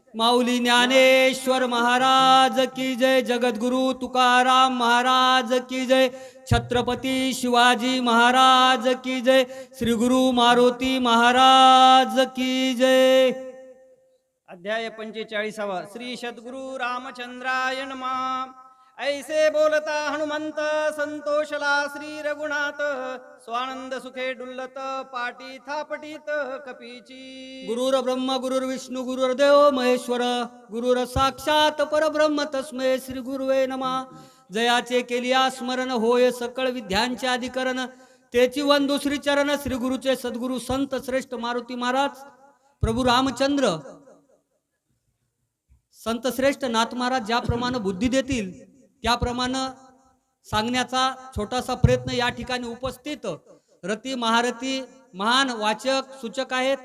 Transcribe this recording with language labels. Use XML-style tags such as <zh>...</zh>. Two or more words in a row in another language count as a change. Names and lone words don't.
<hi>माऊली ज्ञानेश्वर महाराज की जय। जगद्गुरु तुकाराम महाराज की जय। छत्रपती शिवाजी महाराज की जय। श्री गुरु मारुती महाराज की जय।</hi> <sa>अध्याय 45 श्री सद्गुरु रामचंद्राय नमः।</sa> <mr>ऐसे बोलता हनुमंत संतोषला श्री रघुनाथ, स्वानंद सुखे डुल्लत पाटी थापटीत कपीची।</mr> <sa>गुरुर ब्रह्म गुरुर विष्णू गुरुर्देव महेश्वर, गुरुर साक्षात परब्रह्म तस्मै श्री गुरुवे नमः।</sa> <mr>जयाचे केलिया स्मरण होय सकळ विद्यांचे अधिकरण, तेची वंदू श्री चरण श्री गुरुचे सद्गुरु संत श्रेष्ठ मारुती महाराज प्रभू रामचंद्र संत श्रेष्ठ नाथ महाराज ज्याप्रमाणे बुद्धी देतील त्याप्रमाणे सांगण्याचा छोटासा प्रयत्न या ठिकाणी उपस्थित रती महारथी महान वाचक सूचक आहेत।</mr>